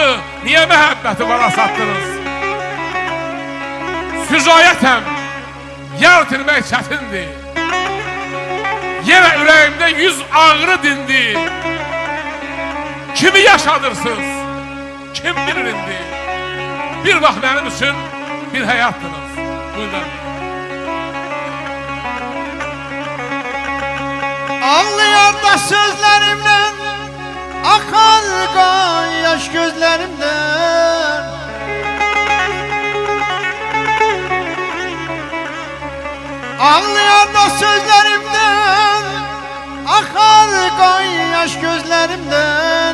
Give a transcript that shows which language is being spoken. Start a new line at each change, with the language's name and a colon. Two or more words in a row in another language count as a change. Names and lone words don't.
Azerbaijani: Niyə məhəbbəti bana satdınız? Fücayətəm, yar itirmək çətindir. Yenə ürəyimdə 100 ağrı dindi. Kimi yaşadırsınız, kim bilir indi? Bir vaxt mənim üçün bir həyatdınız. Buyurun.
Turkish: Ağlayan da sözlerimden, akar kan yaş gözlerimden. Ağlayan da sözlerimden, akar kan yaş gözlerimden.